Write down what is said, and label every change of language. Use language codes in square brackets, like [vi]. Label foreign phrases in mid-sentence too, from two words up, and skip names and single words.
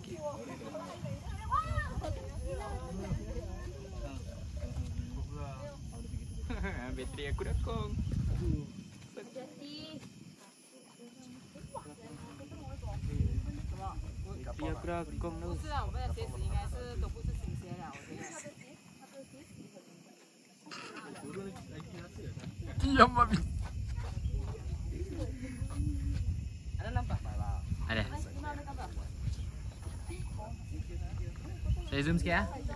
[ms] Bateri aku dah kong. bateri aku dah kong tu. [zh] 是啊，我们的鞋子应该是都不是新鞋了，我觉得。 [ms] Ada nampak? Ada. Saya zoom sikit ya.